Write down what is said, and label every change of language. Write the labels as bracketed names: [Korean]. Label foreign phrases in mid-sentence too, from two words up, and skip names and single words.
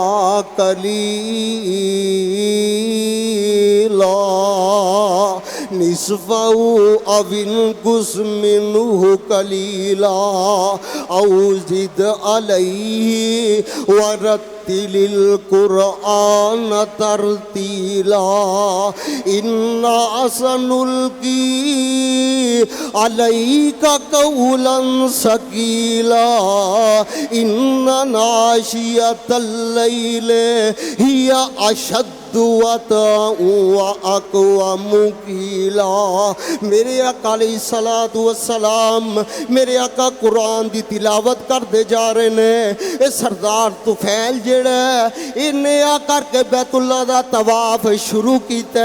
[Arabic] قليلا نصفه أو انقص منه قليلا أو زد عليه ورتل القرآن ترتيلا إنا سنلقي عليك قولا ثقيلا إن ناشئة الليل هي أشد وطئا وأقوم قيلا. [Punjabi] میرے آقا [Arabic] عليه الصلاة والسلام, [Punjabi] میرے آقا قرآن کی تلاوت کرتے جا رہے نے. ایہ سردار طفیل جیڑا انہیں آ کرکے بیت اللہ دا طواف شروع کیا.